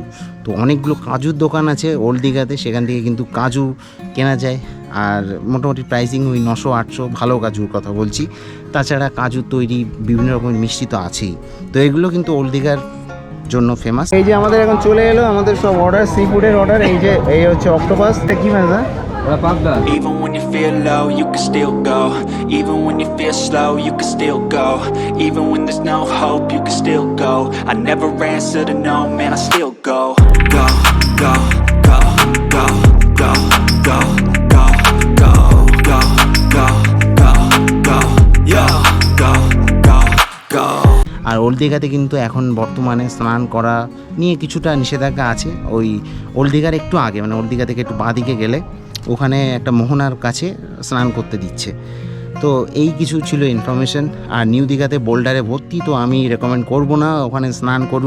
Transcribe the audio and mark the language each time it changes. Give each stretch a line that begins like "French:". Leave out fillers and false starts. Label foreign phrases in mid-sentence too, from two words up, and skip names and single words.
Bangla: তো অনেকগুলো কাজুর দোকান আছে ওল্ড দীঘাতে, সেখান থেকে কিন্তু কাজু কেনা যায়। আর মোটামুটি প্রাইসিং ওই 900-800, ভালো কাজুর কথা বলছি। তাছাড়া কাজু তৈরি বিভিন্ন রকমের মিষ্টি তো আছেই। তো এগুলো কিন্তু ওল্ড দীঘার জন্য ফেমাস। এই যে আমাদের এখন চলে এলো আমাদের সব অর্ডার,
English: sea food
Bangla: অর্ডার। এই যে এই হচ্ছে অক্টোপাস, এটা কী মাছ?
English: Even when you feel low, you can still go. Even when you feel slow, you can still go. Even when there's no hope, you can still go. I never answer to no, man, I still go. Go, go, go, go, go, go, go, go, go, go, go, go, yo, go, go, go.
Bangla: আর ওল্ড দীঘাতে কিন্তু এখন বর্তমানে স্নান করা নিয়ে কিছুটা নিষেধাজ্ঞা আছে। ওই ওল্ড দীঘার একটু আগে, মানে ওল্ড দীঘা থেকে একটু বাঁ দিকে গেলে ওখানে একটা মোহনার কাছে স্নান করতে দিচ্ছে। তো এই কিছু ছিল ইনফরমেশন। আর নিউ দীঘাতে বোল্ডারে ভর্তি, তো আমি রেকমেন্ড করব না ওখানে স্নান করুন।